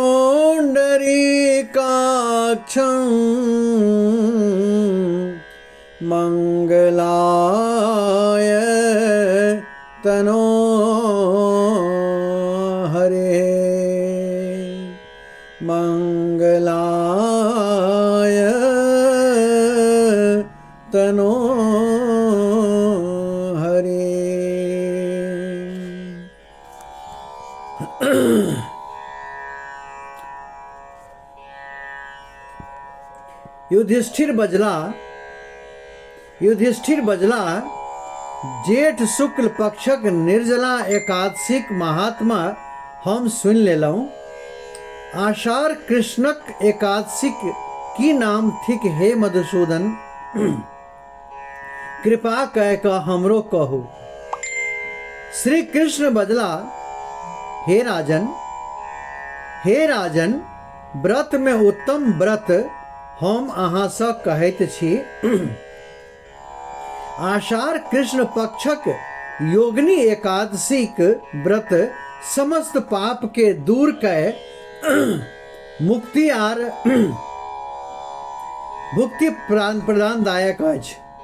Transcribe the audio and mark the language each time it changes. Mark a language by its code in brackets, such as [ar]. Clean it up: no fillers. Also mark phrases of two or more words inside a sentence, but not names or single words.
[sa] पुंडरीकाक्षं मंगलाय तनो हरे मंगलाय तनो हरे। [mai] युधिष्ठिर बजला जेठ शुक्ल पक्षक निर्जला एकादशीक महात्मा हम सुन लेलहुँ। आषाढ़ कृष्णक एकादशीक की नाम थिक हे मधुसूदन, कृपा कह कऽ हमरो कहू। श्री कृष्ण बजला, हे राजन, व्रत में उत्तम व्रत हम अहाँ सँ कहैत छी। आषाढ़ कृष्ण पक्षक योगिनी एकादशीक व्रत समस्त पाप के दूर कए मुक्ति प्रदानदायक अछि।